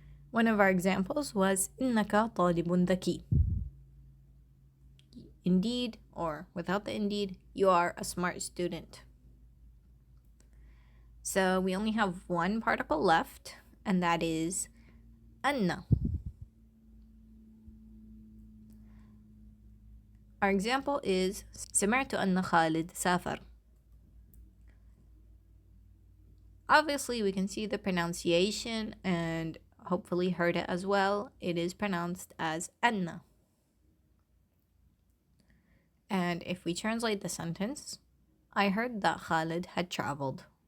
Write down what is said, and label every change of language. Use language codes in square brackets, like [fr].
[en] One of our examples was [ar] إنك طالب ذكي. [en] Indeed, or without the indeed, you are a smart student. So we only have one particle left, and that is أن. Our example is [ar] سمعت أن خالد سافر. [en] Obviously, we can see the pronunciation and hopefully heard it as well. It is pronounced as أن. And if we translate the sentence, I heard that Khalid had traveled.